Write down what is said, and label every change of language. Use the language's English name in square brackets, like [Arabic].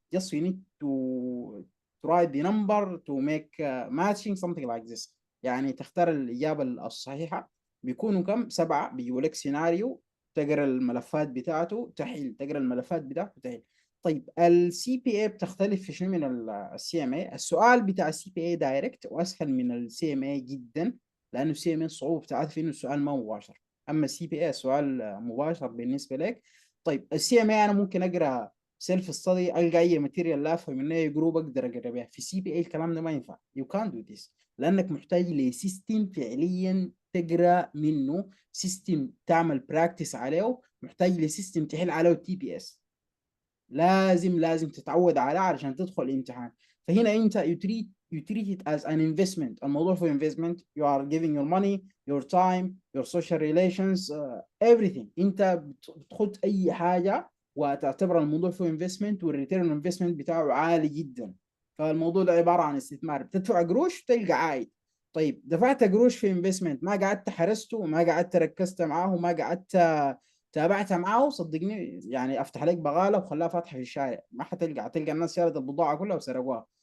[English] just you need to write the number to make matching something like this. [Arabic] يعني تختار الإجابة الصحيحة. بيكونوا كم؟ 7. بيجيبوا لك سيناريو، تقرا الملفات بتاعته تحل، تقرا الملفات بتاعته تحل. طيب السي بي اي بتختلف في شنو من السي ام اي؟ السؤال بتاع السي بي اي دايركت واسهل من السي ام اي جدا، لانه السي ام اي الصعوبه بتاعته في انه السؤال ما مباشر، اما السي بي اي سؤال مباشر بالنسبه لك. طيب السي ام اي انا ممكن اقرا سيلف ستدي، القى اي ماتيريال لا افهم منه جروب اقدر اقرا بها. في السي بي اي الكلام ده ما ينفع. [English] you can do this, [Arabic] لانك محتاج لسيستم فعليا تقرا منه، سيستم تعمل براكتس عليه، محتاج لسيستم تحل عليه التي بي اس. لازم تتعود عليه علشان تدخل الامتحان. فهنا انت [English] you treat you treat it as an investment. [Arabic] الموضوع في investment. [English] You are giving your money, your time, your social relations, everything. [Arabic] انت بتخد اي حاجة وتعتبر الموضوع في investment، والريتيرن investment بتاعه عالي جدا. فالموضوع ده عبارة عن استثمار، بتدفع قروش تلقى عائد. طيب دفعت قروش في investment، ما قعدت حرسته وما قعدت ركزت معاه وما قعدت تابعت معاه، صدقني يعني افتح لك بغاله وخلاها فاتحه في الشارع، ما حتلقى الناس شالت البضاعه كلها وسرقوها.